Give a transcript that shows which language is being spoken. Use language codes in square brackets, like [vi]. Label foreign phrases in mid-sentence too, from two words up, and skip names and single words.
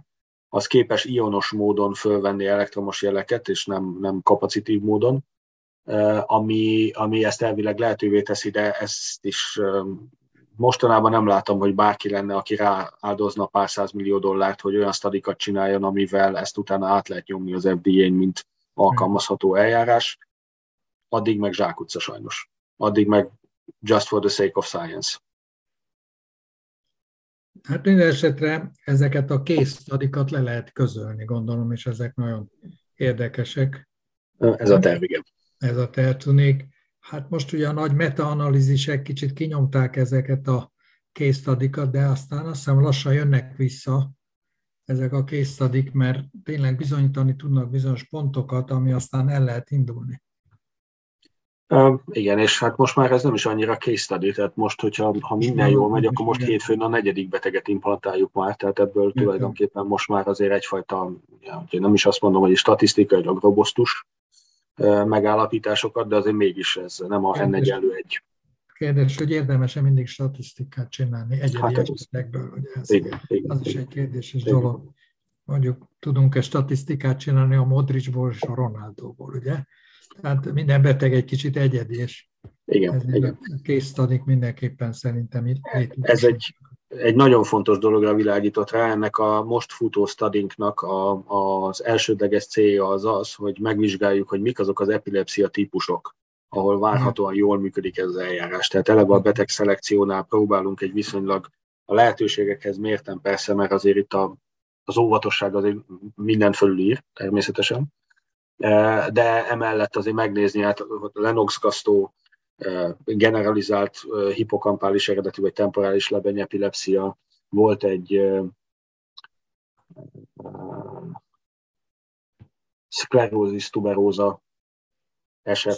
[hu] az képes ionos módon fölvenni elektromos jeleket, és nem kapacitív módon, ami ezt elvileg lehetővé teszi, de ezt is mostanában nem látom, hogy bárki lenne, aki rááldozna pár $100 millió, hogy olyan stadikat csináljon, amivel ezt utána át lehet nyomni az FDA-n, mint alkalmazható eljárás. Addig meg zsákutca sajnos. Addig meg [en] just for the sake of science. [hu] Hát minden esetre ezeket a [en] case studikat [hu] le lehet közölni, gondolom, és ezek nagyon érdekesek. Ez a terv, igen. Ez a terv tűnik. Hát most ugye a nagy meta-analízisek kicsit kinyomták ezeket a [en] case study-kat, [hu] de aztán azt hiszem lassan jönnek vissza ezek a [en] case study-k, [hu] mert tényleg bizonyítani tudnak bizonyos pontokat, ami aztán el lehet indulni. Igen, és hát most már ez nem is annyira [en] case study, [hu] tehát most, hogyha minden jól megy, akkor most hétfőn a 4. beteget implantáljuk már, tehát ebből tulajdonképpen most már azért egyfajta, nem is azt mondom, hogy statisztikailag robosztus megállapításokat, de azért mégis ez nem a N1/1. Kérdés, hogy érdemes-e mindig statisztikát csinálni egyedi esetekből, ugye ez igen. Az is egy kérdéses dolog. Mondjuk tudunk-e statisztikát csinálni a Modricból és a Ronaldóból, ugye? Tehát minden beteg egy kicsit egyedi, és igen. A [en] case study [hu] mindenképpen szerintem ez egy nagyon fontos dologra világított rá, ennek a most futó studinknak az elsődleges célja az, hogy megvizsgáljuk, hogy mik azok az epilepszia típusok, ahol várhatóan jól működik ez az eljárás. Tehát eleve a beteg szelekciónál próbálunk egy viszonylag a lehetőségekhez mérten persze, mert azért itt az óvatosság azért mindent fölülír természetesen, de emellett azért megnézni, hát a Lennox-Gastaut generalizált hipokampális eredetű vagy temporális lebeny epilepsia, volt egy szklerózis tuberóza eset.